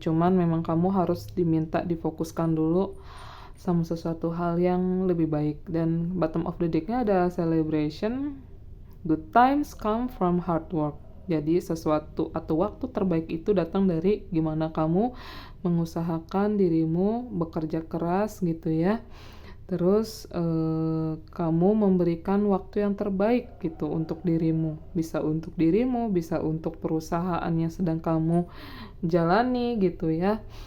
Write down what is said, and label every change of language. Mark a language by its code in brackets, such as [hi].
[id] Cuman memang kamu harus diminta difokuskan dulu sama sesuatu hal yang lebih baik. [en] Dan bottom of the deck-nya ada celebration, good times come from hard work. [id] Jadi sesuatu atau waktu terbaik itu datang dari gimana kamu mengusahakan dirimu, bekerja keras gitu ya. Terus kamu memberikan waktu yang terbaik gitu untuk dirimu. Bisa untuk dirimu, bisa untuk perusahaan yang sedang kamu jalani gitu ya.